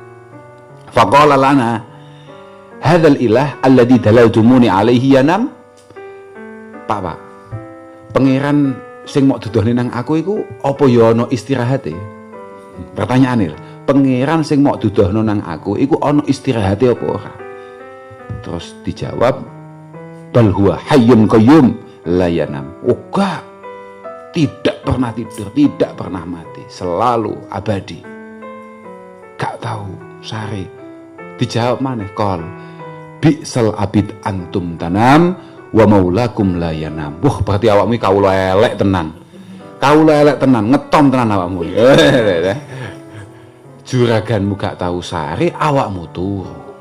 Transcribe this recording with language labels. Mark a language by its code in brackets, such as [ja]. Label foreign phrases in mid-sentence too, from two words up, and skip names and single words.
[ar] فقال لنا هذا الإله الذي دللتموني عليه ينام. [jv] Pak, pangeran sing mok dudohne nang aku iku apa ya ana istirahate? Pertanyaane, pangeran sing mok dudohno nang aku iku ana istirahate apa ora? Terus dijawab, [ar] بل هو حي قيوم لا ينام. [id] Oga, tidak pernah tidur, tidak pernah mati, selalu abadi. [jv] Gak tahu sare. Dijawab maneh [ar] قال بئس العبيد أنتم تنام ومولاكم لا ينام. [jv] Wah, berarti awakmu kawula elek tenan. Kawula elek tenan, ngetom tenan awakmu. Juraganmu gak tahu sare, awakmu turu.